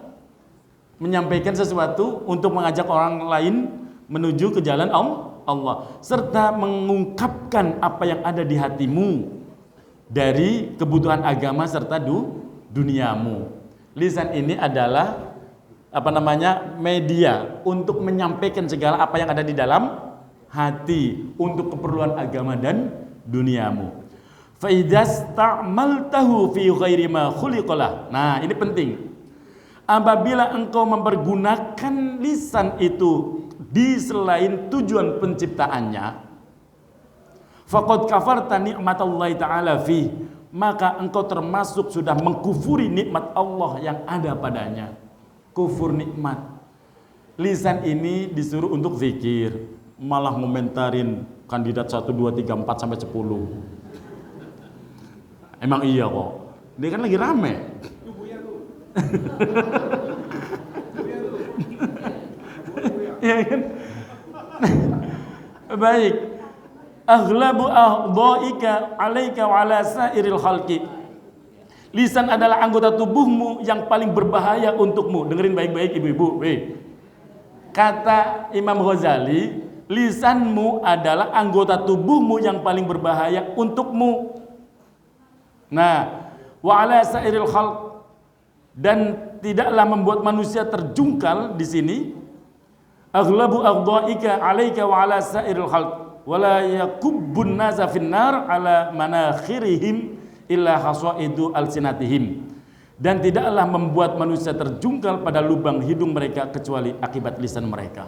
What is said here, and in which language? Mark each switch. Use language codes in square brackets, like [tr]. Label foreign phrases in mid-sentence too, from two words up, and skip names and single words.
[id] Menyampaikan sesuatu untuk mengajak orang lain menuju ke jalan Allah, serta mengungkapkan apa yang ada di hatimu dari kebutuhan agama serta duniamu. Lisan ini adalah media untuk menyampaikan segala apa yang ada di dalam hati untuk keperluan agama dan duniamu. [ar] فإذا استعملته في غير ما خلق له. [id] Nah, ini penting. Apabila engkau mempergunakan lisan itu di selain tujuan penciptaannya, [ar] فقد كفرت نعمة الله تعالى في, [id] maka engkau termasuk sudah mengkufuri nikmat Allah yang ada padanya. Kufur nikmat. Lisan ini disuruh untuk zikir, malah ngomentarin kandidat 1, 2, 3, 4 sampai 10. Emang iya kok. Dia kan lagi rame. Ya kan? Baik. [ar] أغلب أعضائك عليك وعلى سائر الخلق. [id] Lisan adalah anggota tubuhmu yang paling berbahaya untukmu. Dengerin baik-baik ibu-ibu. Kata Imam Ghazali, lisanmu adalah anggota tubuhmu yang paling berbahaya untukmu. Nah, [ar] وعلى سائر الخلق, [id] dan tidaklah membuat manusia terjungkal di sini. [ar] أغلب أعضائك عليك وعلى سائر الخلق ولا يكب الناس في النار على مناخرهم إلا حصائد ألسنتهم, [id] dan tidaklah membuat manusia terjungkal pada lubang hidung mereka kecuali akibat lisan mereka.